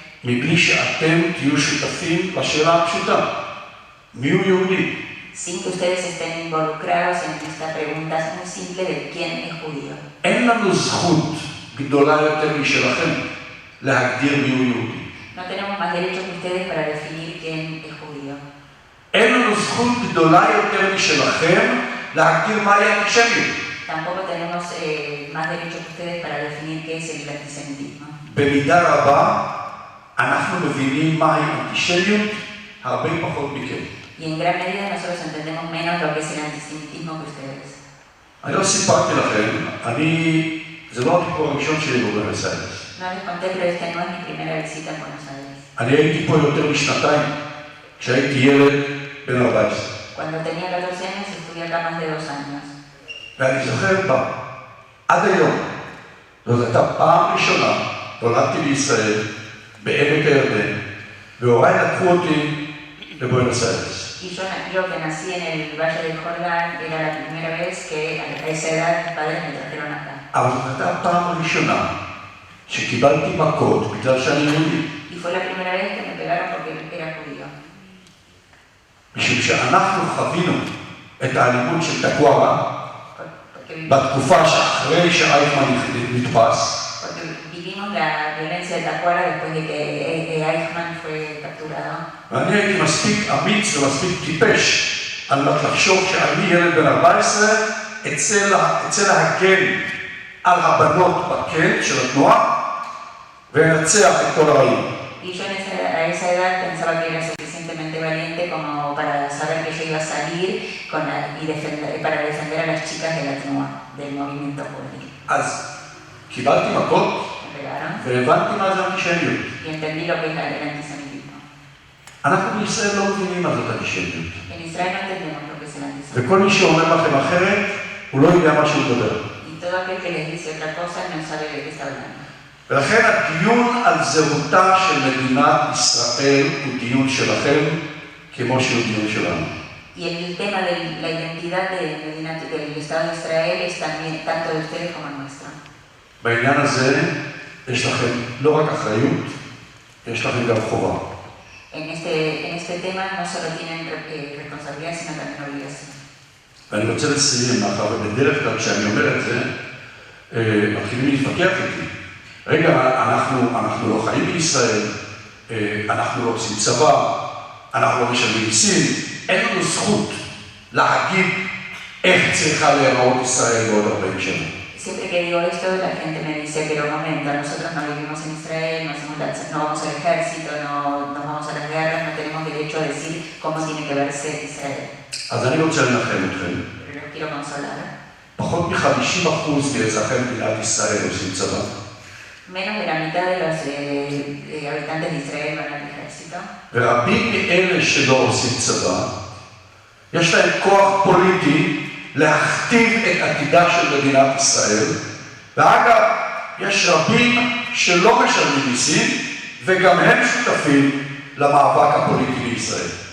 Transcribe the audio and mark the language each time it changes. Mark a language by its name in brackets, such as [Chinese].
[Hebrew] מבלי שאתם תהיו שותפים לשאלה הפשוטה, מיהו יהודי? [Spanish] Sin que ustedes estén involucrados en esta pregunta muy simple de quién es judío. [Hebrew] אין לנו זכות גדולה יותר משלכם להגדיר מיהו יהודי. [Spanish] No tenemos más derechos que ustedes para definir quién es judío. [Hebrew] אין לנו זכות גדולה יותר משלכם להגדיר מהי אנטישמיות. [Spanish] Tampoco tenemos más derechos que ustedes para definir qué es el antisemitismo. [Hebrew] במידה רבה אנחנו מבינים מהי אנטישמיות הרבה פחות מכם. [Spanish] Y en gran medida nosotros entendemos menos lo que es el antisemitismo que ustedes. [Hebrew] אני לא סיפרתי לכם, זה לא הביקור הראשון שלי בבואנוס איירס. [Spanish] No les conté, pero esta no es mi primera visita en Buenos Aires. [Hebrew] אני הייתי פה יותר משנתיים, כשהייתי ילד בן 14. [Spanish] Cuando tenía 14 años estuve acá más de 2 años. [Hebrew] ואני זוכר עד היום, זאת הייתה פעם ראשונה, נולדתי בישראל, בעמק הירדן, והוריי לקחו אותי לבואנוס איירס. [Spanish] Y yo que nací en el Valle del Jordán, era la primera vez que a esa edad mis padres me trajeron acá. [Hebrew] אבל זאת הייתה הפעם הראשונה שקיבלתי מכות בגלל שאני יהודי. [Spanish] Y fue la primera vez que me pegaron porque era judío. [Hebrew] משום שאנחנו חווינו את האלימות של תקוארה בתקופה שאחרי שאייכמן נתפס. [Spanish] Porque vivimos la violencia de Tacuara después de que Eichmann fue capturado. [Hebrew] ואני הייתי מספיק אמיץ ומספיק טיפש על מנת לחשוב שאני ילד בן 14 אצא להגן על הבנות בקן של התנועה ולנצח את כל הרעים. [Spanish] Y yo a esa edad pensaba que era suficientemente valiente como para saber que yo iba a salir para defender a las chicas de la TNUA, del movimiento judío. [Hebrew] אז קיבלתי מכות והבנתי מה זה אנטישמיות. [Spanish] Y entendí lo que es el antisemitismo. [Hebrew] אנחנו בישראל לא מבינים מה זאת אנטישמיות. [Spanish] En Israel no entendemos lo que es el antisemitismo. [Hebrew] וכל מי שאומר לכם אחרת, הוא לא יודע מה שהוא מדבר. [Spanish] Y todo aquel que les dice otra cosa no sabe de qué está hablando. [Hebrew] ולכן הדיון על זהותה של מדינת ישראל הוא דיון שלכם, כמו שהוא דיון שלנו. [Spanish] Y el tema de la identidad del Estado de Israel es también tanto de ustedes como nuestro. [Hebrew] בעניין הזה יש לכם לא רק אחריות, יש לכם גם חובה. [Spanish] En este tema no solo tienen responsabilidad, sino también obligación. [Hebrew] ואני רוצה לסיים, מאחר ובדרך כלל כשאני אומר את זה, מתחילים להתווכח איתי. רגע, אנחנו לא חיים בישראל, אנחנו לא עושים צבא, אנחנו לא משלמים מיסים, אין לנו זכות להגיד איך צריכה להיראות ישראל בעוד 40 שנה. [Spanish] Siempre que digo esto, la gente me dice, pero un momento, nosotros no vivimos en Israel, no vamos al ejército, no vamos a las guerras, no tenemos derecho a decir cómo tiene que verse Israel. [Hebrew] אז אני רוצה לנחם אתכם. [Spanish] Pero los quiero consolar. [Hebrew] פחות מ-50% מאזרחי מדינת ישראל עושים צבא. [Spanish] Menos de la mitad de los habitantes de Israel van al ejército. [Hebrew] ורבים מאלה שלא עושים צבא, יש להם כוח פוליטי להכתיב את עתידה של מדינת ישראל. ואגב, יש רבים שלא משלמים מיסים, וגם הם שותפים למאבק הפוליטי בישראל.